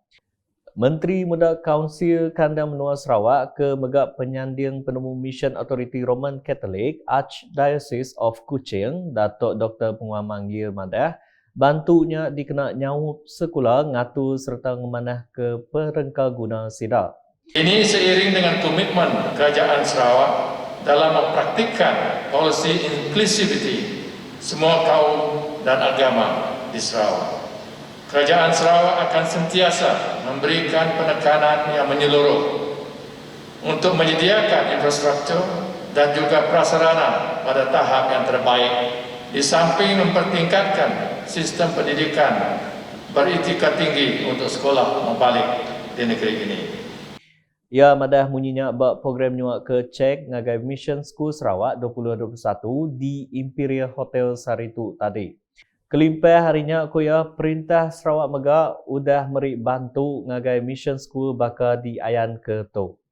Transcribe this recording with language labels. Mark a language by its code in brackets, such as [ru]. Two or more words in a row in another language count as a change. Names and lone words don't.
[iba] Menteri Muda Kaunsil Kandang Menua Sarawak ke megak penyanding penemu Mission Authority Roman Catholic Archdiocese of Kuching, Datuk Dr. Penguam Manggil Madah, bantunya dikena nyawup sekolah ngatu serta ngemanah ke perengka guna sida. [ms] Ini seiring dengan komitmen Kerajaan Sarawak dalam mempraktikkan polisi inclusivity semua kaum dan agama di Sarawak. Kerajaan Sarawak akan sentiasa memberikan penekanan yang menyeluruh untuk menyediakan infrastruktur dan juga prasarana pada tahap yang terbaik di samping mempertingkatkan sistem pendidikan beretika tinggi untuk sekolah membalik di negeri ini. [iba] Ya madah munyinya bak program nyuak ke cek ngagai Mission School Sarawak 2021 di Imperial Hotel Saritu tadi. Kelimpah harinya kuya Perintah Sarawak Megak udah meri bantu ngagai Mission School bakal diayan ke tu.